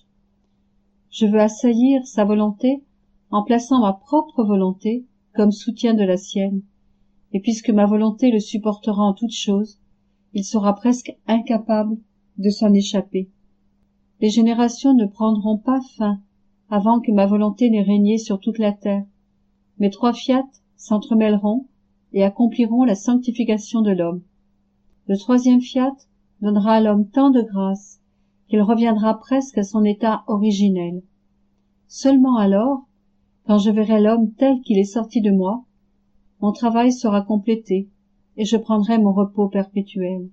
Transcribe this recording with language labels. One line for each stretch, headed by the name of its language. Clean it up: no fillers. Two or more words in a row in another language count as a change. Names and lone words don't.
French: Je veux assaillir sa volonté en plaçant ma propre volonté comme soutien de la sienne, et puisque ma volonté le supportera en toutes choses, il sera presque incapable de s'en échapper. Les générations ne prendront pas fin avant que ma volonté n'ait régné sur toute la terre. Mes trois fiat s'entremêleront et accompliront la sanctification de l'homme. Le troisième fiat donnera à l'homme tant de grâce qu'il reviendra presque à son état originel. Seulement alors, quand je verrai l'homme tel qu'il est sorti de moi, mon travail sera complété et je prendrai mon repos perpétuel.